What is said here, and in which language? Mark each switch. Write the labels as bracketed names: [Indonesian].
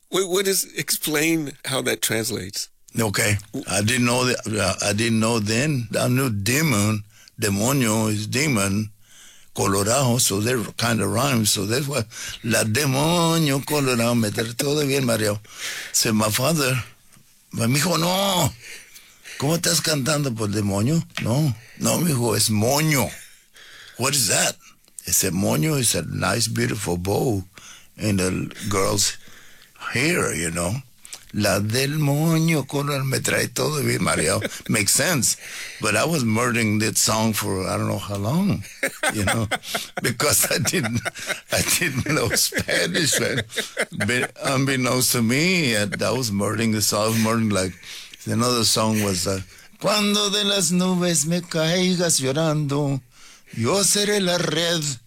[English] Wait, what is, explain how that translates. Okay, I didn't know then, I knew demon, demonio is demon, colorado, so they're kind of rhymes, so that's why [Spanish] La Demonio Colorado me trae todo bien, Mario. [English] Said my father, but [Spanish] mi hijo, no. ¿Cómo estás cantando por demonio? No, no, mijo, es moño. [English] What is that? He said, moño is a nice, beautiful bow in the girl's hair, you know. [Spanish] La del moño color me trae todo bien, Mario. [English] Makes sense. But I was murdering that song for I don't know how long, you know, because I didn't know Spanish. Right? Unbeknownst to me, I was murdering the song. I was murdering like... Another song was, [Spanish] Cuando de las nubes me caigas llorando, yo seré la red.